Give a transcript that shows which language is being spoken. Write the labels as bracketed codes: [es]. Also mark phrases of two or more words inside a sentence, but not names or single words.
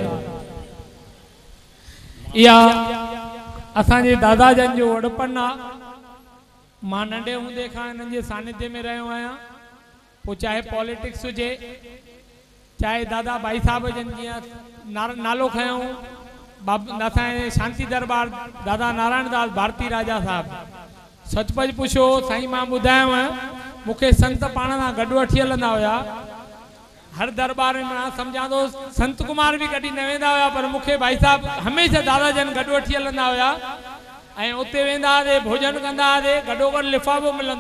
[sd] इहा असांजे दादा जन जो वॾपन आहे मां नंढे हूंदे खां हिननि जे सानिध्य में रहियो आहियां पोइ चाहे पॉलिटिक्स हुजे चाहे दादा भाई साहब जन जीअं नालो खयूं असांजे शांति दरबार दादा नारायण दास भारती राजा साहब सचपच पुछो साईं मां ॿुधायांव मूंखे संत पाण सां गॾु वठी हलंदा हुया हर दरबार में मां सम्झां थो संत कुमार बि कॾहिं न वेंदा हुया पर मूंखे भाई साहब हमेशह दादा जन गॾु वठी हलंदा हुया ऐं उते वेंदा हुआसीं भोजन कंदा हुआसीं गॾोगॾु लिफ़ाफ़ो मिलंदो।